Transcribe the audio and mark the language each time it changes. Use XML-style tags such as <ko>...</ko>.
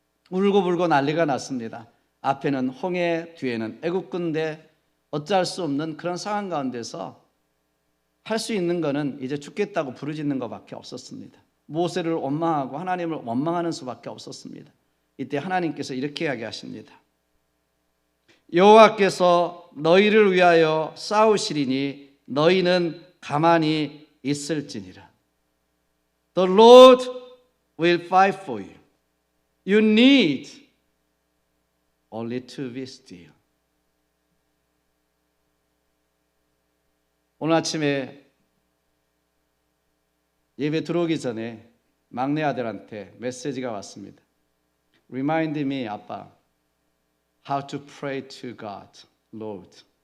<ko>울고불고 난리가 났습니다. 앞에는 홍해, 뒤에는 애국군대, 어찌할 수 없는 그런 상황 가운데서 할 수 있는 것은 이제 죽겠다고 부르짖는 것밖에 없었습니다. 모세를 원망하고 하나님을 원망하는 수밖에 없었습니다. 이때 하나님께서 이렇게 이야기하십니다. 여호와께서 너희를 위하여 싸우시리니 너희는 가만히 있을지니라.</ko> <en>The Lord will fight for you. You need only to be still.</en> <ko>오늘 아침에 예배 들어오기 전에 막내 아들한테 메시지가 왔습니다.</ko> <en>Remind me, 아빠, how to pray to God, Lord.</en>